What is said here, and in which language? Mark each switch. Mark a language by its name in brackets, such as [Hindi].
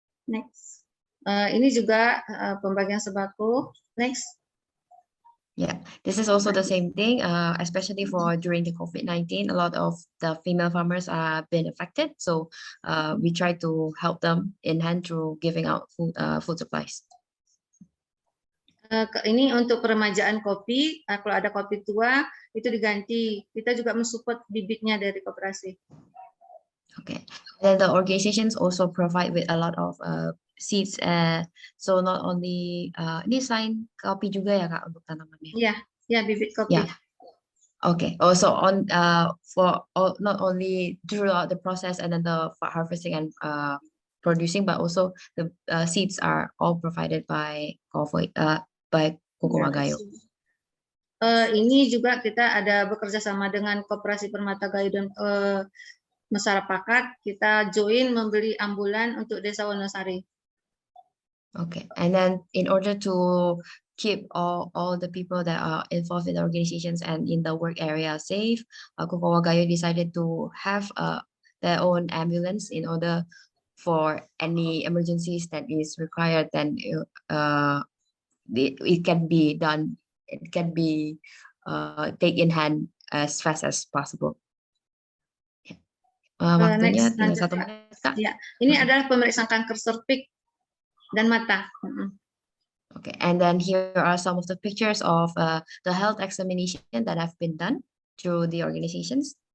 [Indonesian] Next, ini juga pembagian sembako. [English] Next. Yeah, this is also the same thing, especially for during the COVID-19, a lot of the female farmers have been affected. So we try to help them in hand through giving out food supplies. [Indonesian] Ini untuk peremajaan kopi, kalau ada kopi tua itu diganti. Kita juga mensupport bibitnya dari koperasi. [English] Okay, then the organizations also provide with a lot of seeds. So not only [Indonesian] ini selain kopi juga ya Kak untuk tanamannya. Iya, ya bibit kopi. [English] Yeah. Okay. Also on for not only throughout the process and then the harvesting and producing, but also the seeds are all provided by Koko Magayo. [Indonesian] Ini juga kita ada bekerja sama dengan Koperasi Permata Gayo dan masyarakat. Kita join membeli ambulan untuk Desa Wonosari. [English] Okay, and then in order to keep all the people that are involved in the organizations and in the work area safe, Koko Magayo decided to have their own ambulance in order for any emergencies that is required. Then it can be done. It can be take in hand as fast as possible. [Indonesian] Waktunya tinggal 1 menit, Kak. Ya, ini adalah pemeriksaan kanker serviks dan mata. [English] Okay, and then here are some of the pictures of the health examination that have been done through the organizations.